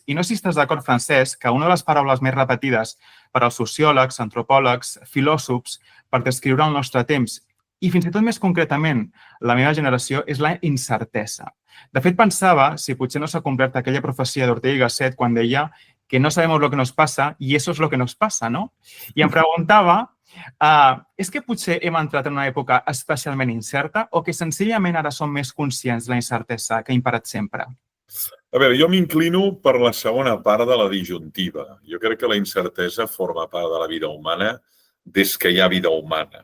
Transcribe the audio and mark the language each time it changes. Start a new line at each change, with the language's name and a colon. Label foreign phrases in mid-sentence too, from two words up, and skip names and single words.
Catalan: I no sé si estàs d'acord, Francesc, que una de les paraules més repetides per als sociòlegs, antropòlegs, filòsofs, per descriure el nostre temps, i fins i tot més concretament la meva generació, és la incertesa. De fet, pensava si potser no s'ha complert aquella profecia d'Ortega y Gasset quan deia que
Spanish: no sabemos lo que nos passa i eso es lo que nos passa,
Catalan: no? I em preguntava, és que potser hem entrat en una època especialment incerta o que senzillament ara som més conscients de la incertesa que ha imperat sempre? A veure, jo m'inclino per la segona part de la disjuntiva. Jo crec que la incertesa forma part de la vida humana des que hi ha vida humana.